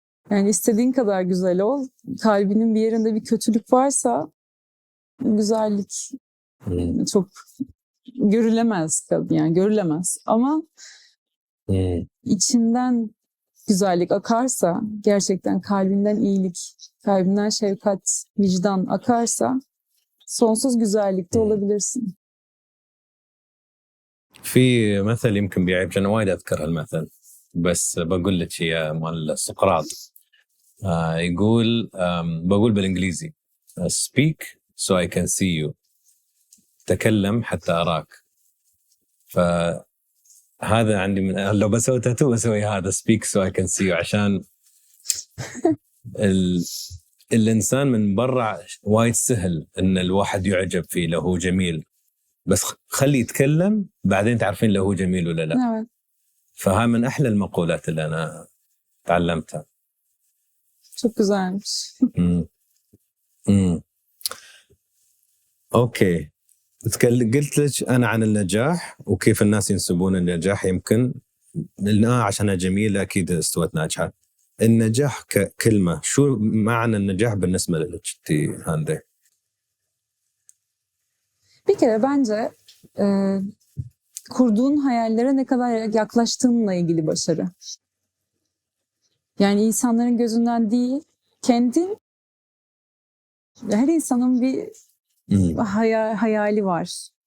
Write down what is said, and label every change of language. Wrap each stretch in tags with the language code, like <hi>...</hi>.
<tr>Yani istediğin kadar güzel ol. Kalbinin bir yerinde bir kötülük varsa güzellik çok görülemez tabii, yani görülemez. Ama içinden güzellik akarsa, gerçekten kalbinden iyilik, kalbinden şefkat, vicdan akarsa sonsuz güzellikte olabilirsin.</tr> <ar>في مثل يمكن بيعيب، أنا وايد أذكر هالمثل بس بقول لك يا مال سقراط. يقول بقول بالإنجليزي</ar> <en>speak so I can see you،</en> <ar>تكلم حتى أراك. فهذا عندي لو بسوي تاتو بسوي هذا</ar> <en>speak so I can see you،</en> <ar>عشان الإنسان من برا وايد سهل إن الواحد يعجب فيه لو هو جميل، بس خلي يتكلم بعدين تعرفين لو هو جميل ولا لا.</ar> <tr>Evet.</tr> <ar>فها من أحلى المقولات اللي أنا تعلمتها.</ar> <tr>Çok güzelmiş.</tr> <ar>أوكي، قلت لك أنا عن النجاح وكيف الناس ينسبون النجاح، يمكن لأنها عشانها جميلة أكيد استوت ناجحة. النجاح ككلمة، شو معنى النجاح بالنسبة لك هاندي؟</ar> <tr>Bir kere bence kurduğun hayallere ne kadar yaklaştığınla ilgili başarı. Yani insanların gözünden değil, kendin, her insanın bir hayali var.</tr>